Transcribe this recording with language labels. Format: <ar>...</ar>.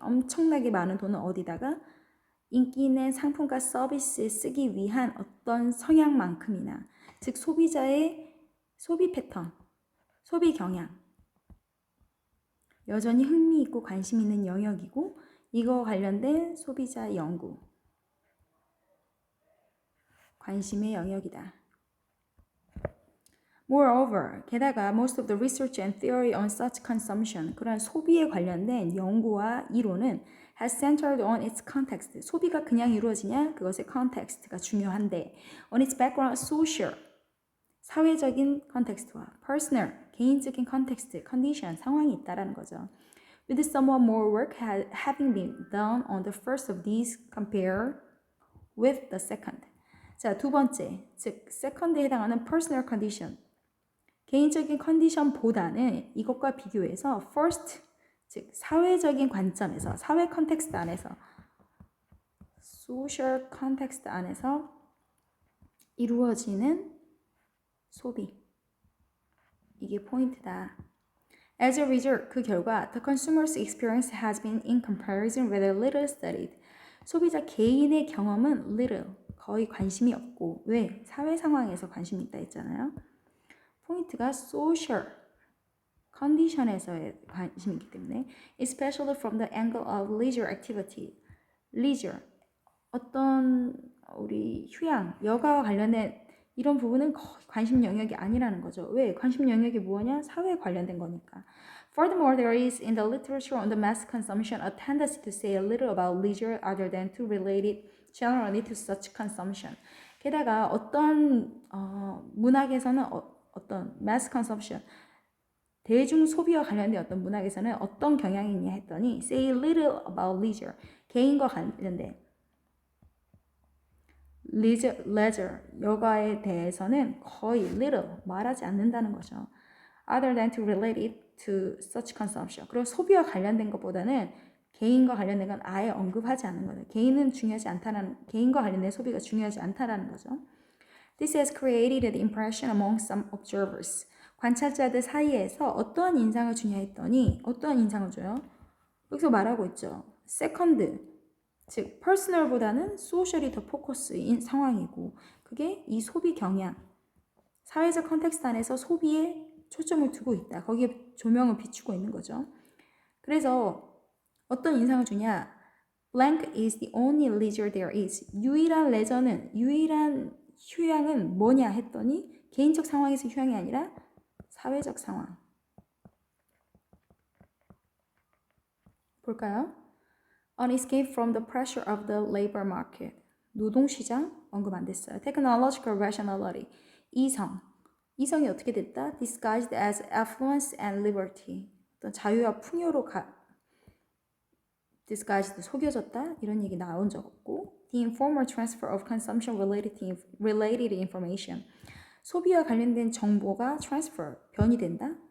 <ko>엄청나게 많은 돈을 어디다가 인기 있는 상품과 서비스에 쓰기 위한 어떤 성향만큼이나 즉 소비자의 소비 패턴, 소비 경향 여전히 흥미있고 관심 있는 영역이고 이거 관련된 소비자 연구 관심의 영역이다.</ko> <en>Moreover,</en> <ko>게다가</ko> <en>most of the research and theory on such consumption</en> <ko>그런 소비에 관련된 연구와 이론은</ko> <en>has centered on its context.</en> <ko>소비가 그냥 이루어지냐? 그것의 context가 중요한데</ko> <en>on its background social</en> <ko>사회적인 컨텍스트와 personal, 개인적인 컨텍스트, condition, 상황이 있다라는 거죠.</ko> <en>With somewhat more work having been done on the first of these compared with the second.</en> <ko>자, 두 번째, 즉 second에 해당하는 personal condition, 개인적인 컨디션보다는 이것과 비교해서 first, 즉 사회적인 관점에서, 사회 컨텍스트 안에서, social context 안에서 이루어지는 소비. 이게 포인트다.</ko> <en>As a result,</en> <ko>그 결과</ko> <en>the consumer's experience has been in comparison rather little studied.</en> <ko>소비자 개인의 경험은 little, 거의 관심이 없고 왜? 사회 상황에서 관심이 있다 했잖아요. 포인트가 social 컨디션에서의 관심이 있기 때문에</ko> <en>especially from the angle of leisure activity.</en> <ko>leisure, 어떤 우리 휴양, 여가와 관련된 이런 부분은 거의 관심 영역이 아니라는 거죠. 왜? 관심 영역이 뭐냐? 사회에 관련된 거니까.</ko> <en>Furthermore, there is in the literature on the mass consumption a tendency to say a little about leisure other than to relate it generally to such consumption.</en> <ko>게다가 어떤 문학에서는 어떤 mass consumption, 대중 소비와 관련된 어떤 문학에서는 어떤 경향이 있냐 했더니</ko> <en>say little about leisure,</en> <ko>개인과 관련된 leisure, 여가에 대해서는 거의 little, 말하지 않는다는 거죠.</ko> <en>Other than to relate it to such consumption.</en> <ko>그리고 소비와 관련된 것보다는 개인과 관련된 건 아예 언급하지 않는 거죠. 개인은 중요하지 않다는, 개인과 관련된 소비가 중요하지 않다라는 거죠.</ko> <en>This has created the impression among some observers.</en> <ko>관찰자들 사이에서 어떠한 인상을 주냐 했더니 어떠한 인상을 줘요? 여기서 말하고 있죠. Second, 즉 퍼스널보다는 소셜이 더 포커스인 상황이고 그게 이 소비 경향, 사회적 컨텍스트 안에서 소비에 초점을 두고 있다. 거기에 조명을 비추고 있는 거죠. 그래서 어떤 인상을 주냐?</ko> <en>Blank is the only leisure there is.</en> <ko>유일한 레저는, 유일한 휴양은 뭐냐 했더니 개인적 상황에서 휴양이 아니라 사회적 상황. 볼까요?</ko> <en>On escape from the pressure of the labor market.</en> <ko>노동시장 언급 안 됐어요.</ko> <en>Technological rationality.</en> <ko>이성이 어떻게 됐다?</ko> <en>Disguised as affluence and liberty.</en> <ko>어떤 자유와 풍요로 disguised, 속여졌다. 이런 얘기 나온 적 없고.</ko> <en>The informal transfer of consumption related information.</en> <ko>소비와 관련된 정보가 transfer, 변이된다?</ko>